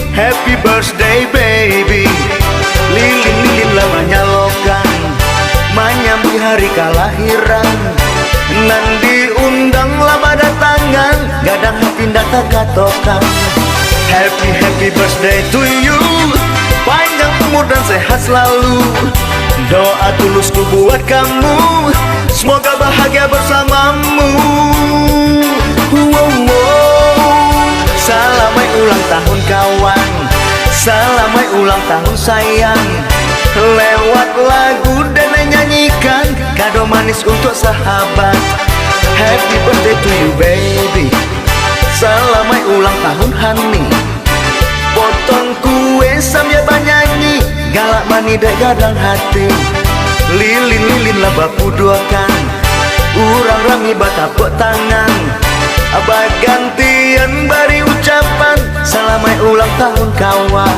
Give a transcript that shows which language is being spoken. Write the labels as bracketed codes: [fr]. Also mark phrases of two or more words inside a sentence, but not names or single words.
[en] Happy birthday baby. [min] Lilin-lilin lah menyalokan menyambi hari kelahiran. Nan diundang lah pada tangan gadang hati datang katokan. [en] Happy birthday to you. [id] Panjang umur dan sehat selalu. Doa tulusku buat kamu, semoga bahagia bersamamu. Selamat ulang tahun kawan, selamat ulang tahun sayang. Lewat lagu dan nyanyikan kado manis untuk sahabat. [en] Happy birthday to you baby. [id] Selamat ulang tahun honey. Potong kue sambil bernyanyi, [min] galak mani dek gadang hati. Lilin-lilin lah bapu duakan, urang rami batapuk tangan. Abah gantian bari ucapan, [id] selamat ulang tahun kawan.